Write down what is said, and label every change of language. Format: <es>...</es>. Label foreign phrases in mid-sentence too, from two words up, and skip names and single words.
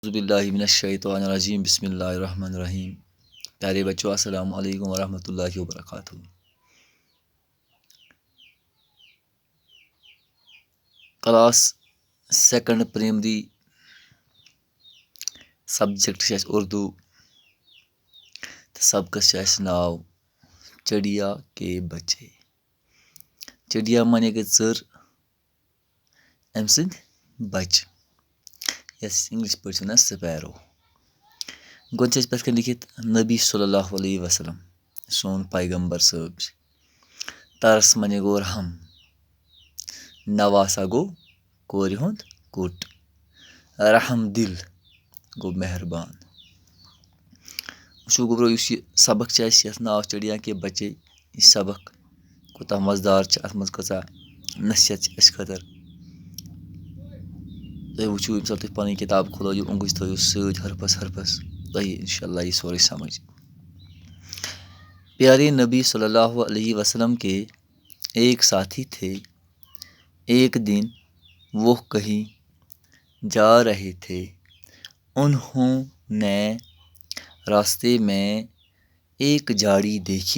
<ar>اعوذ باللہ من الشیطان الرجیم بسم اللہ الرحمن الرحیم.</ar> <ur>پیارے بچوں</ur> <ar>السلام علیکم ورحمۃ اللہ وبرکاتہ.</ar> <en>class second primary subject</en> <ks>چھِ اَسہِ اردوٗ تہٕ سبقس چھُ اَسہِ ناو چڑیا کے بچے. چڑیا مانے گٔے ژٔر، أمۍ سٕنٛدۍ بچہِ یَس اِنٛگلِش پٲٹھۍ چھِ وَنان سپیرو. گۄڈٕ چھِ اَسہِ پٮ۪ٹھ کَنۍ لیکھِتھ نبی</ks> <ar>صلی اللہ علیہ وسلم</ar> <ks>سون پیغمبر صٲب چھِ. ترس مانے گوٚو رحم، نواسا گوٚو کورِ ہُنٛد کوٚٹ، رحم دِل گوٚو مہربان. وٕچھو گوٚبرو یُس یہِ سبق چھِ اَسہِ یَتھ ناو چڑیا کے بچے، یہِ سبق کوٗتاہ مزٕدار چھِ، اَتھ منٛز کۭژاہ نصیحت چھِ اَسہِ خٲطرٕ. تُہۍ وٕچھِو ییٚمہِ ساتہٕ تُہۍ پَنٕنۍ کِتاب کھُلٲیِو اوٚنٛگٕج تھٲیِو سۭتۍ ہرفَس ہرفَس، تۄہہِ</ks> <ar>اِنشاء اللہ</ar> <ks>یی سورُے سمجھ.</ks> <ur>پیارے نبی</ur> <ar>صلی اللہ علیہ وسلم</ar> <ur>کے ایک ساتھی تھے. ایک دن وہ کہیں جا رہے تھے. انہوں نے راستے میں ایک جھاڑی دیکھی.</ur>